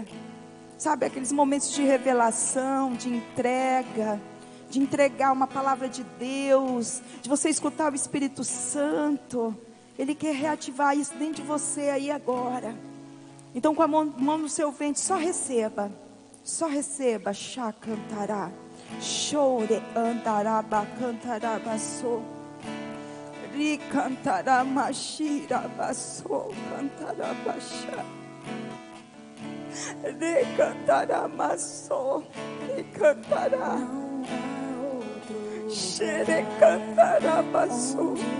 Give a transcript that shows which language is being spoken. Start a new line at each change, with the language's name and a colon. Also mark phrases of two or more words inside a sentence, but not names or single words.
Portuguese: Sabe, aqueles momentos de revelação, de entrega, de entregar uma palavra de Deus, de você escutar o Espírito Santo. Ele quer reativar isso dentro de você aí agora. Então, com a mão no seu ventre, só receba, chá cantará, chore andará, cantará, baçou, ri cantará, machira, baçou, cantará, baixá, re cantará, maçou, re cantará. Xere cantará, baçou.